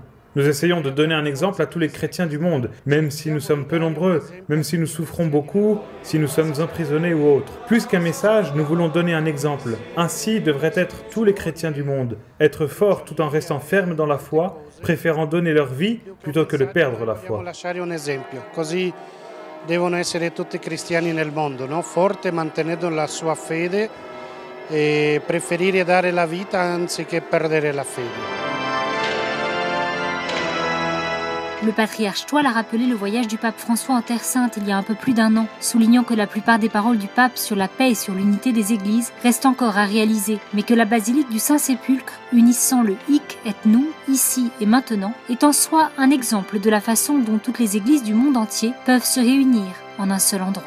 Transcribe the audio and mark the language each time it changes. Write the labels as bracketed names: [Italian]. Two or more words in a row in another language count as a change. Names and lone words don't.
[French] Nous essayons de donner un exemple à tous les chrétiens du monde, même si nous sommes peu nombreux, même si nous souffrons beaucoup, si nous sommes emprisonnés ou autres. Plus qu'un message, nous voulons donner un exemple. Ainsi devraient être tous les chrétiens du monde. Être forts tout en restant fermes dans la foi, préférant donner leur vie plutôt que de perdre la foi. [Italian] Così devono essere tutti i cristiani nel mondo, no? Forte mantenendo la sua fede e preferire dare la vita anziché perdere la fede. [French] Le patriarche Toile a rappelé le voyage du pape François en Terre Sainte il y a un peu plus d'un an, soulignant que la plupart des paroles du pape sur la paix et sur l'unité des églises restent encore à réaliser, mais que la basilique du Saint-Sépulcre, unissant le [Latin] hic et nunc, [French] ici et maintenant, est en soi un exemple de la façon dont toutes les églises du monde entier peuvent se réunir en un seul endroit.